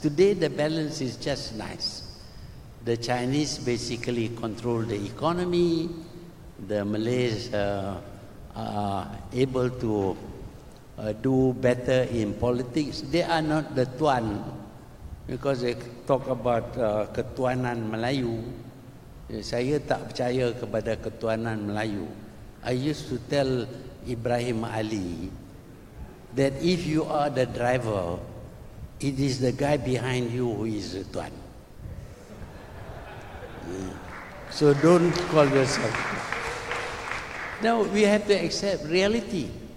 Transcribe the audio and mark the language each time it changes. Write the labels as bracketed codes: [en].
[en] Today, the balance is just nice. The Chinese basically control the economy. The Malays are able to do better in politics. They are not the Tuan, because they talk about ketuanan Melayu. [ms] Saya tak percaya kepada ketuanan Melayu. [en] I used to tell Ibrahim Ali that if you are the driver, it is the guy behind you who is the Tuan. So don't call yourself. No, we have to accept reality.